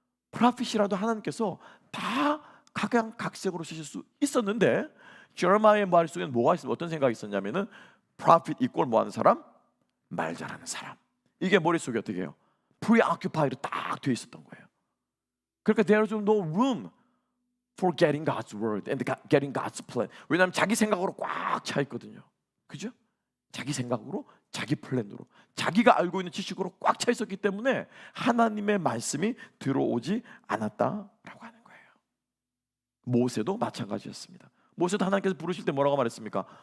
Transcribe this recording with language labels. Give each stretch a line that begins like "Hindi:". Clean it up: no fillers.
Korean: 프로핏이라도 하나님께서 다 각양각색으로 쓰실 수 있었는데, 제레마야의 머릿속에는 뭐가 있었어요? 어떤 생각이 있었냐면은 프로핏 이꼴 뭐 하는 사람? 말 잘하는 사람. 이게 머릿속에 어떻게 해요?
English: preoccupied
Korean: 로 딱 되어 있었던 거예요. 그러니까
English: there's no room for getting God's word and getting God's plan.
Korean: 왜냐하면 자기 생각으로 꽉 차 있거든요. 그죠? 자기 생각으로, 자기 플랜으로, 자기가 알고 있는 지식으로 꽉 차 있었기 때문에 하나님의 말씀이 들어오지 않았다라고 하는 거예요. 모세도 마찬가지였습니다. 모세도 하나님께서 부르실 때 뭐라고 말했습니까?